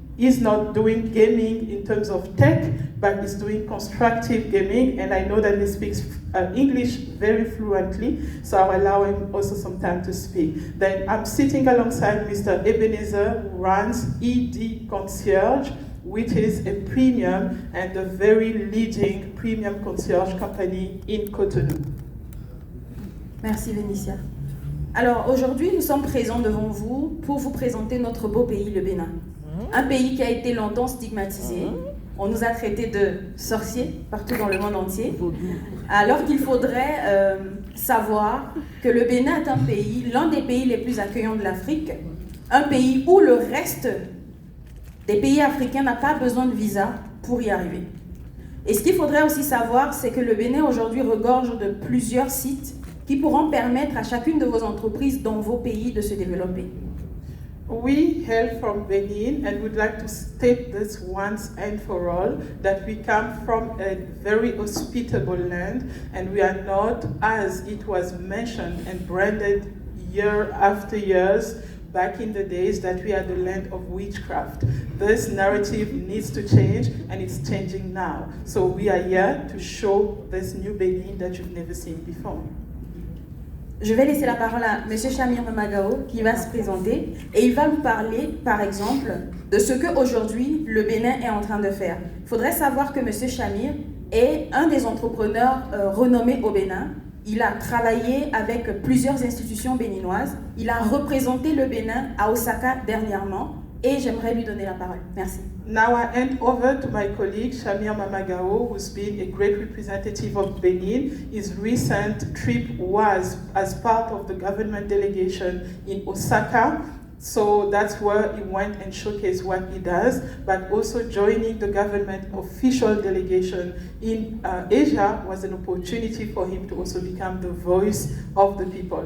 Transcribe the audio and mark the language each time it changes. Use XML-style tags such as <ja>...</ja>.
<en>He's not doing gaming in terms of tech, but he's doing constructive gaming, and I know that he speaks English very fluently, so I'll allow him also some time to speak. Then I'm sitting alongside Mr. Ebenezer, who runs ED Concierge, which is a premium and a very leading premium concierge company in Cotonou.</en> <fr>Merci Vénitia. Alors aujourd'hui, nous sommes présents devant vous pour vous présenter notre beau pays, le Bénin. Un pays qui a été longtemps stigmatisé. On nous a traités de sorciers partout dans le monde entier. Alors qu'il faudrait savoir que le Bénin est un pays, l'un des pays les plus accueillants de l'Afrique, un pays où le reste des pays africains n'a pas besoin de visa pour y arriver. Et ce qu'il faudrait aussi savoir, c'est que le Bénin aujourd'hui regorge de plusieurs sites qui pourront permettre à chacune de vos entreprises dans vos pays de se développer.</fr> <en>We hail from Benin and would like to state this once and for all, that we come from a very hospitable land and we are not, as it was mentioned and branded year after years, back in the days, that we are the land of witchcraft. This narrative needs to change and it's changing now. So we are here to show this new Benin that you've never seen before.</en> <fr>Je vais laisser la parole à M. Shamir Mamagao qui va se présenter et il va nous parler, par exemple, de ce qu'aujourd'hui le Bénin est en train de faire. Il faudrait savoir que M. Shamir est un des entrepreneurs renommés au Bénin. Il a travaillé avec plusieurs institutions béninoises. Il a représenté le Bénin à Osaka dernièrement et j'aimerais lui donner la parole. Merci.</fr> <en>Now I hand over to my colleague Shamir Mamagao, who's been a great representative of Benin. His recent trip was as part of the government delegation in Osaka. So that's where he went and showcased what he does, but also joining the government official delegation in Asia was an opportunity for him to also become the voice of the people.</en>